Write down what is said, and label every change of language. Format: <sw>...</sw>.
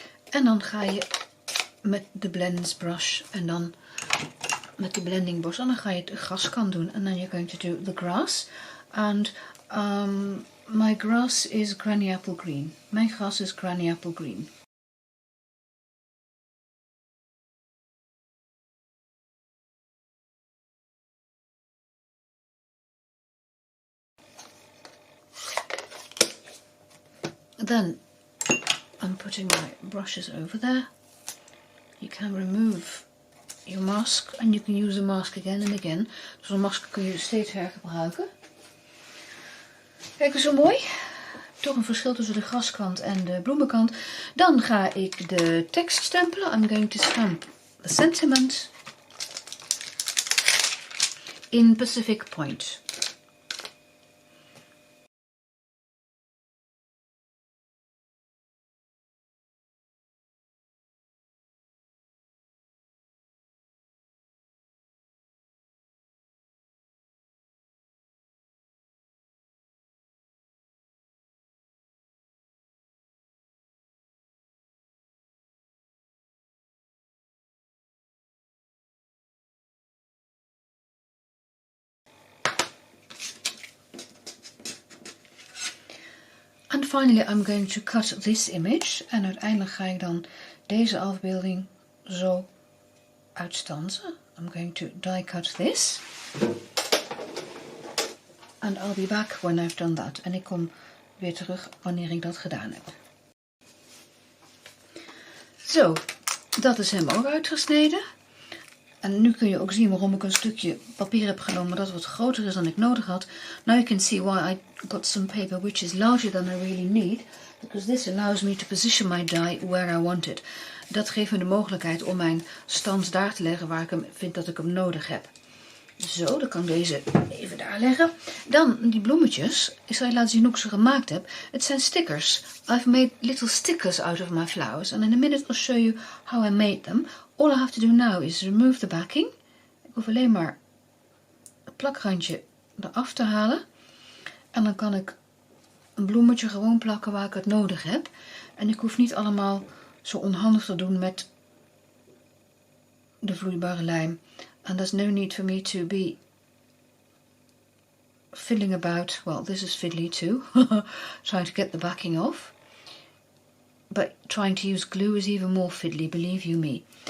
<nl>En dan ga je met de blends brush en dan met de blending brush en dan ga je het graskant doen.</nl> <en>And then you're going to do the grass. And my grass is Granny Apple Green.</en> <nl>Mijn gras is Granny Apple Green.</nl> <en>Then I'm putting my brushes over there. You can remove your mask and you can use the mask again and again.</en> <nl>Dus een masker kun je steeds hergebruiken. Kijk eens zo mooi. Toch een verschil tussen de graskant en de bloemenkant. Dan ga ik de tekst stempelen.</nl> <en>I'm going to stamp the sentiment in Pacific Point. And finally I'm going to cut this image.</en> <nl>En uiteindelijk ga ik dan deze afbeelding zo uitstansen.</nl> <en>I'm going to die cut this. And I'll be back when I've done that.</en> <nl>En ik kom weer terug wanneer ik dat gedaan heb. Zo, dat is hem ook uitgesneden. En nu kun je ook zien waarom ik een stukje papier heb genomen dat wat groter is dan ik nodig had.</nl> <en>Now you can see why I got some paper which is larger than I really need. Because this allows me to position my die where I want it.</en> <nl>Dat geeft me de mogelijkheid om mijn stand daar te leggen waar ik vind dat ik hem nodig heb. Zo, dan kan ik deze even daar leggen. Dan die bloemetjes. Ik zal je laten zien hoe ik ze gemaakt heb. Het zijn stickers.</nl> <en>I've made little stickers out of my flowers. And in a minute I'll show you how I made them. All I have to do now is remove the backing.</en> <nl>Ik hoef alleen maar het plakrandje eraf te halen. En dan kan ik een bloemetje gewoon plakken waar ik het nodig heb. En ik hoef niet allemaal zo onhandig te doen met de vloeibare lijm.</nl> <en>And there's no need for me to be fiddling about. Well, this is fiddly too. Trying to get the backing off. But trying to use glue is even more fiddly, believe you me.</en>